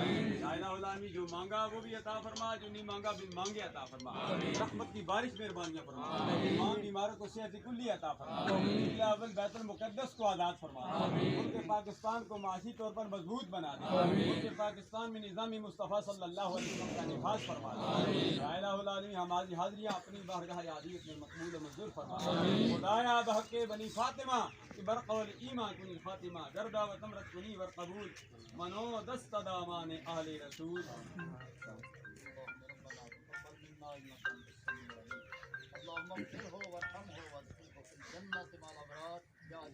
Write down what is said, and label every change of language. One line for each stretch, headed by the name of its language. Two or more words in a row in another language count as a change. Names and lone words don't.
Arabic: یا الہ العالمین
Urdu: جو مانگا وہ بھی عطا فرما، جو نہیں مانگا بھی مانگے عطا فرما، رحمت کی بارش مہربانیاں فرما، تمام بیماروں کو صحت کلی عطا فرما، اول بیت المقدس کو آزاد فرما، ملک پاکستان کو معاشی طور پر مضبوط بنا دے، ملک پاکستان میں نظام مصطفیٰ
Arabic: صلی اللہ علیہ وسلم
Urdu: کا نفاذ فرما دے۔
Arabic: یا الہ العالمین
Urdu: ہماری حاضریاں اپنی بارگاہ عالیت میں مقبول و منظور فرما،
Persian: خدایا بحق بنی فاطمہ برقول ایمان کنی فاطمہ گردا و تمرت کنی ور قبول منو دست دامان اہل رسول۔
Arabic: اللهم اغفره وارحمه وادخله في الجنة مع الأبرار